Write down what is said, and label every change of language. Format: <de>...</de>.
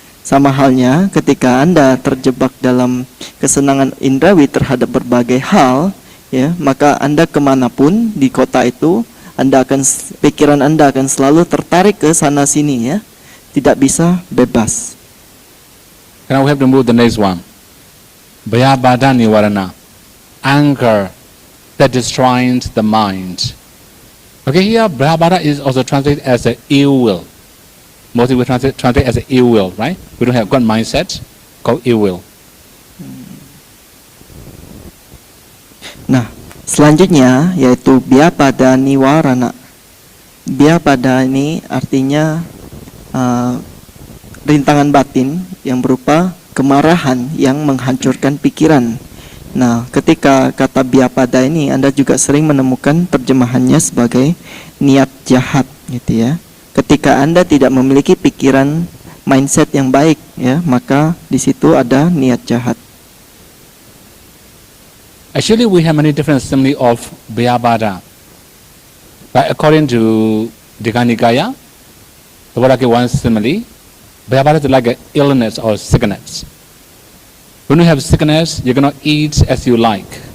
<id>Sama halnya ketika Anda terjebak dalam kesenangan indrawi terhadap berbagai hal ya, maka Anda kemanapun di kota itu, pikiran Anda akan selalu tertarik ke sana sini ya, tidak bisa bebas.</id> <en>Now we have to move the next one. Bhayabada nivarana, anger that destroys the mind. Okay, here Bhayabada is also translated as an ill will. Mostly we translate as an ill will, right? We don't have good mindset, called ill will.</en> <id>Nah, selanjutnya yaitu Bhayabada nivarana. Bhayabada ini artinya rintangan batin yang berupa kemarahan yang menghancurkan pikiran. Nah, ketika kata Bhayabada ini Anda juga sering menemukan terjemahannya sebagai niat jahat gitu ya. Ketika Anda tidak memiliki pikiran mindset yang baik ya, maka di situ ada niat jahat.</id> <en>Actually, we have many different simile of Bhayabada. But according to Digha Nikaya, the word like one simile, Bhayabada is like an illness or sickness. When you have sickness, you cannot eat as you like.</en>